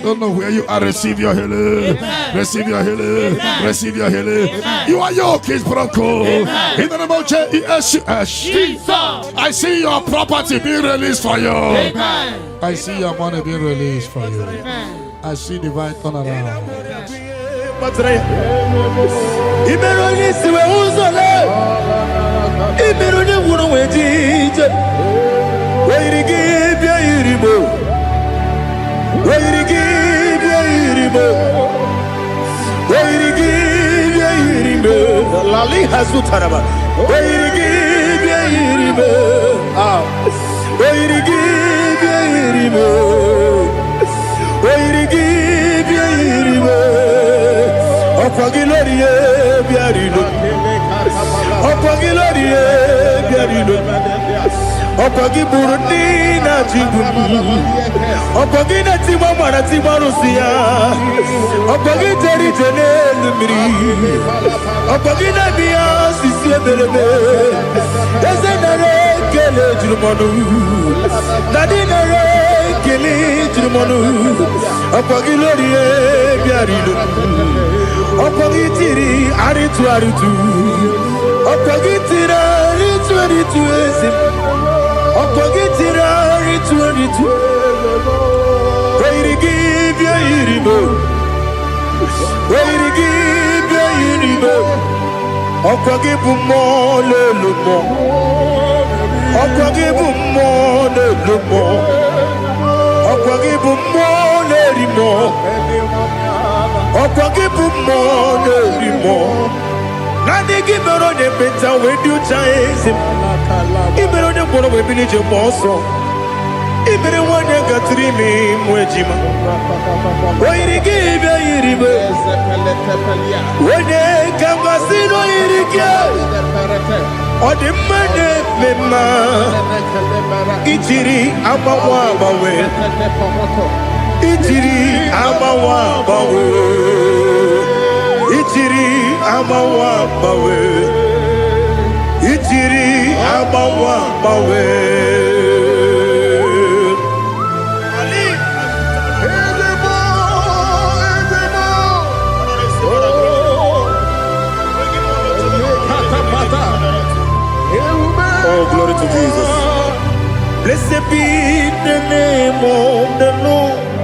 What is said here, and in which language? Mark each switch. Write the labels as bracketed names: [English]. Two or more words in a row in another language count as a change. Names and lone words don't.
[English] Don't know where you are. Receive your healing. Amen. Receive your healing. Amen. Receive your healing. Amen. You are yoke is broken. Amen. In the name of Jesus. Jesus. I see your property being released for you. Amen. I see your money being released for you. Amen. I see divine turnaround. Imeroni siwe uzole Imeroni wunu wejije Wairigi bia iribo Wairigi bia iribo Wairigi bia iribo Lali hasu taraba Wairigi bia iribo Wairigi bia iribo Wairigi bia iribo Opagiloriye biarino Opagiloriye biarino Opagiburundi na jibumu Opagina timama na timarusia Opagiteri jene numiri Opagina biya sisi eberebe Ezenare kele jirumonu Nadinare kele jirumonu Opagiloriye biarino Opagitiri aritu Opagitiri aritu esim Opagitiri aritu Wairigi bia iribo Wairigi bia iribo Opagibu mo lelumo Opagibu mo lelumo Opagibu mo lerimo Opagibu mo lerimo Nani gibero ne beta we do chaise Ibero ne boro we bilije moso Ibere wane gatrimi mwejima Wairigi bia iribe Wene kambasino irike Odimane mema Ichiri amawa bawe Ichiri amawa bawe Ichiri amawa bawe Ichiri amawa bawe Oh, glory to Jesus. Blessed be the name of the Lord.